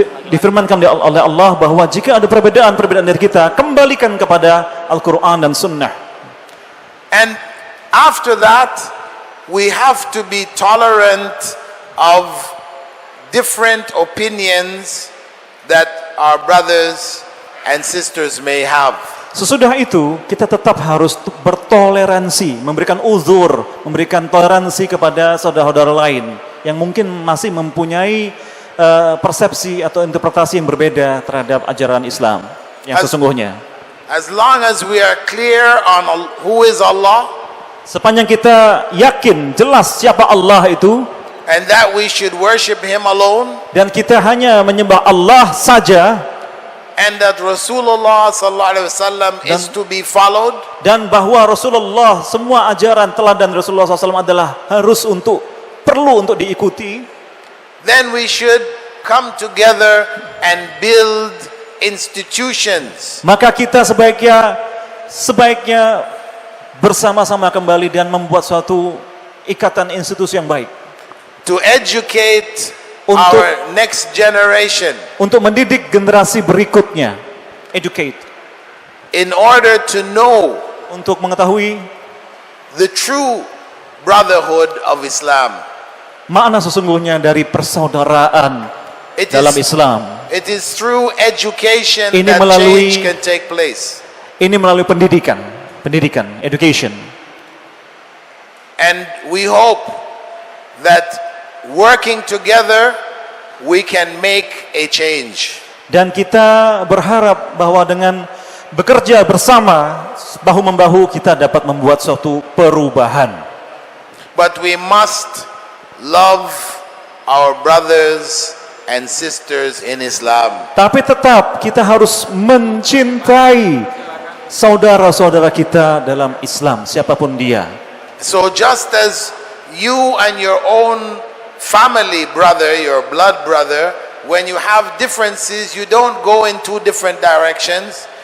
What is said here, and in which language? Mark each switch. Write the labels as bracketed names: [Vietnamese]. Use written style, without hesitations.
[Indonesian] Difirmankan oleh Allah bahwa jika ada perbedaan-perbedaan dari kita, kembalikan kepada Al-Quran dan Sunnah. [English] And after that, we have to be tolerant of different opinions that our brothers and sisters may have. [Indonesian] Sesudah itu, kita tetap harus bertoleransi, memberikan uzur, memberikan toleransi kepada saudara-saudara lain yang mungkin masih mempunyai persepsi atau interpretasi yang berbeda terhadap ajaran Islam yang sesungguhnya. [English] As long as we are clear on who is Allah, [Indonesian] Sepanjang kita yakin jelas siapa Allah itu, [English] and that we should worship Him alone, [Indonesian] dan kita hanya menyembah Allah saja, [English] and that Rasulullah sallallahu alaihi wasallam is to be followed, [Indonesian] dan bahwa Rasulullah, semua ajaran teladan Rasulullah SAW adalah perlu untuk diikuti, [English] then we should come together and build institutions [Indonesian] maka kita sebaiknya bersama-sama kembali dan membuat suatu ikatan institusi yang baik [English] to educate [Indonesian] Untuk- [English] our next generation [Indonesian] untuk mendidik generasi berikutnya, educate, [English] in order to know [Indonesian] untuk mengetahui [English] the true brotherhood of Islam. [Indonesian] makna sesungguhnya dari persaudaraan [English] It [Indonesian] dalam [English] is, [Indonesian] Islam. [English] it is through education [Indonesian] Ini [English] that [Indonesian] melalui- [English] change can take place. [Indonesian] Ini melalui pendidikan, education. [English] And we hope that working together we can make a change. [Indonesian] Dan kita berharap bahwa dengan bekerja bersama, bahu-membahu, kita dapat membuat suatu perubahan. [English] But we must love our brothers and sisters in Islam. [Indonesian] Tapi tetap kita harus mencintai saudara-saudara kita dalam Islam, siapapun dia. [English] So just as you and your own family brother, your blood brother, when you have differences, you don't go in two different directions.